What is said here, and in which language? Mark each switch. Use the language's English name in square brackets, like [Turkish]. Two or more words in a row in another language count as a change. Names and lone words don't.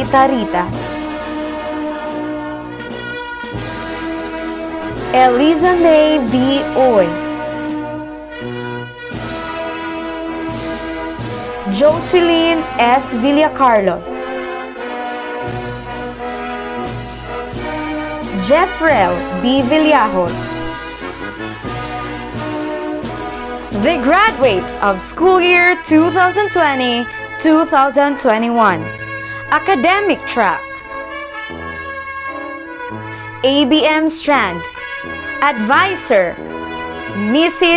[English] Taritas, Eliza May B. Oy, Jocelyn S. Villacarlos, Jeffrel B. Villajos. The graduates of school year 2020-2021. Academic track. ABM Strand. Advisor, Mrs.